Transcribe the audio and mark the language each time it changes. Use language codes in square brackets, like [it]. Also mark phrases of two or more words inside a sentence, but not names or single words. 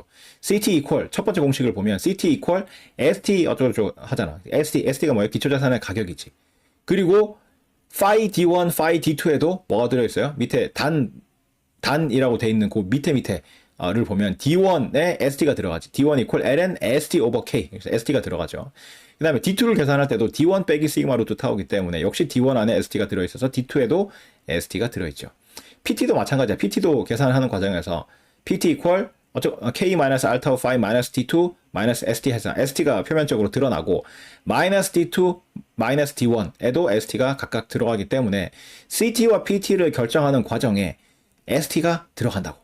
[ko] CT equal, 첫 번째 공식을 보면 CT equal ST 어쩌고저쩌고 하잖아. ST가 뭐예요? 기초자산의 가격이지. 그리고 phi D1, phi D2에도 뭐가 들어있어요? 밑에 단이라고 돼 있는 그 밑에를 보면 D1에 ST가 들어가지. D1 equal ln ST over K. 그래서 ST가 들어가죠. 그 다음에 D2를 계산할 때도 D1 빼기 시그마 루트 타오기 때문에 역시 D1 안에 ST가 들어있어서 D2에도 ST가 들어있죠. PT도 마찬가지야. PT도 계산하는 과정에서 PT equal K 마이너스 알타 phi 마이너스 D2 마이너스 ST 해서 ST가 표면적으로 드러나고 마이너스 D2 마이너스 D1에도 ST가 각각 들어가기 때문에 CT와 PT를 결정하는 과정에 ST가 들어간다고.